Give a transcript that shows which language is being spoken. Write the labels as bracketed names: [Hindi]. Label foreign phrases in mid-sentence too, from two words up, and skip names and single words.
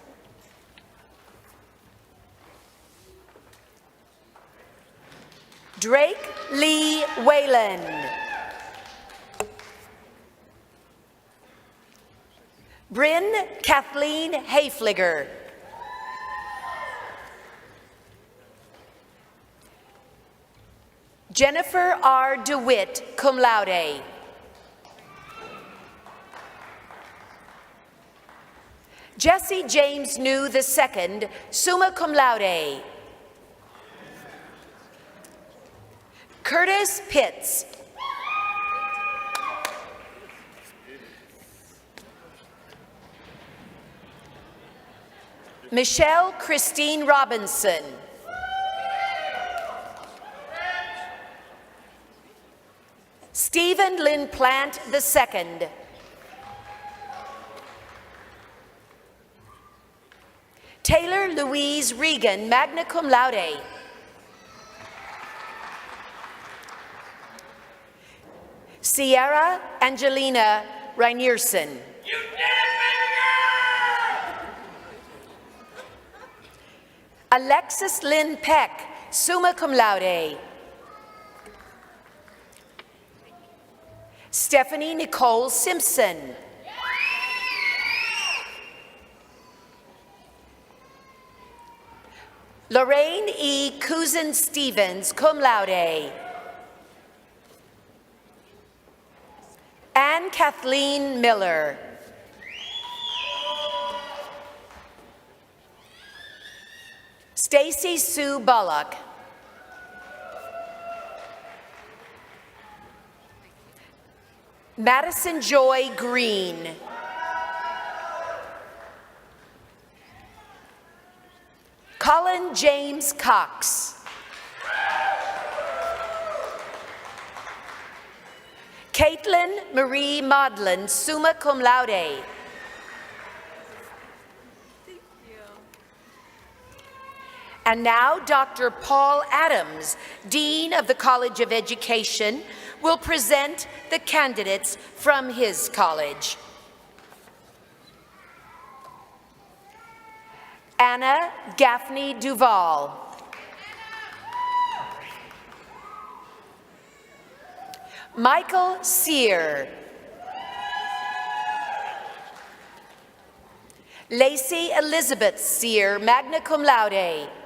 [English] Drake Lee Whalen. Bryn Kathleen Hayfliger. Jennifer R. DeWitt, [Latin] cum laude. [English] Jesse James New II, [Latin] summa cum laude. [English] Curtis Pitts. Michelle Christine Robinson. Stephen Lynn Plant II. Taylor Louise Regan, [Latin] magna cum laude. [English] Sierra Angelina Reinierson. You did it, baby girl! Alexis Lynn Peck, [Latin] summa cum laude. [English] Stephanie Nicole Simpson. Lorraine E. Cousin Stevens, [Latin] cum laude. [English] Anne Kathleen Miller. Stacy Sue Bullock. Madison Joy Green. Colin James Cox. Caitlin Marie Maudlin, [Latin] summa cum laude. [English] And now Dr. Paul Adams, Dean of the College of Education, will present the candidates from his college. Anna Gaffney Duval. Michael Sear. Lacey Elizabeth Sear, [Latin] magna cum laude.